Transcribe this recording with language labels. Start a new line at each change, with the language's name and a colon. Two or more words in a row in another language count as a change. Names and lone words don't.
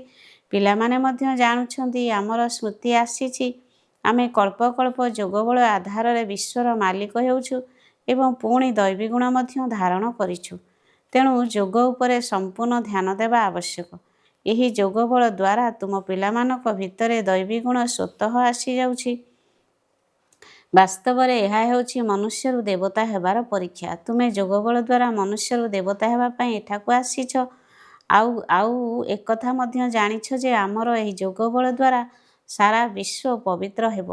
Odia: ପିଲା ମାନେ ମଧ୍ୟ ଜାଣୁଛନ୍ତି ଆମର ସ୍ମୃତି ଆସିଛି। ଆମେ କଳ୍ପ କଳ୍ପ ଯୋଗବଳ ଆଧାର ରେ ବିଶ୍ୱର ମାଲିକ ହେଉଛୁ ଏବଂ ପୁଣି ଦୈବୀ ଗୁଣ ମଧ୍ୟ ଧାରଣ କରିଛୁ। ତେଣୁ ଯୋଗ ଉପରେ ସମ୍ପୂର୍ଣ୍ଣ ଧ୍ୟାନ ଦେବା ଆବଶ୍ୟକ। ଏହି ଯୋଗବଳ ଦ୍ୱାରା ତୁମ ପିଲା ମାନଙ୍କ ଭିତରେ ଦୈବୀ ଗୁଣ ସ୍ୱତଃ ଆସି ଯାଉଛି। ବାସ୍ତବ ରେ ଏହା ହେଉଛି ମନୁଷ୍ୟରୁ ଦେବତା ହେବାର ପରୀକ୍ଷା। ତୁମେ ଯୋଗବଳ ଦ୍ୱାରା ମନୁଷ୍ୟରୁ ଦେବତା ହେବା ପାଇଁ ଏଠାକୁ ଆସିଛ। ଆଉ ଏକ କଥା ମଧ୍ୟ ଜାଣିଛ ଯେ ଆମର ଏହି ଯୋଗବଳ ଦ୍ୱାରା ସାରା ବିଶ୍ୱ ପବିତ୍ର ହେବ।